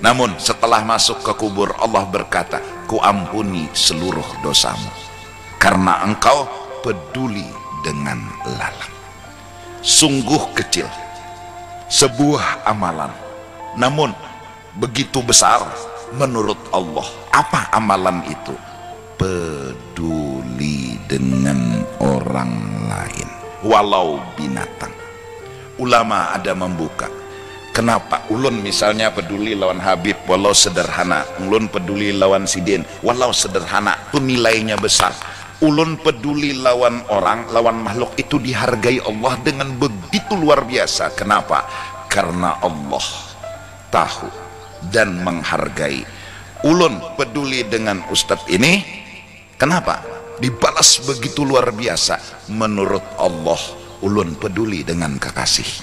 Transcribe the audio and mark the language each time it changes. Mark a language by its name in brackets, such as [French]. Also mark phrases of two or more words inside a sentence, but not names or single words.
[Indonesian] Namun setelah masuk ke kubur, Allah berkata, ku ampuni seluruh dosamu karena engkau peduli dengan lalat. Sungguh kecil sebuah amalan, namun begitu besar menurut Allah. Apa amalan itu? Peduli dengan orang lain, walau binatang. Ulama ada membuka, kenapa ulun misalnya peduli lawan Habib walau sederhana, ulun peduli lawan Sidin walau sederhana, itu nilainya besar. Ulun peduli lawan orang, lawan makhluk, itu dihargai Allah dengan begitu luar biasa. Kenapa? Karena Allah tahu dan menghargai. Ulun peduli dengan Ustadz ini, kenapa? Dibalas begitu luar biasa. Menurut Allah, ulun peduli dengan kekasihnya.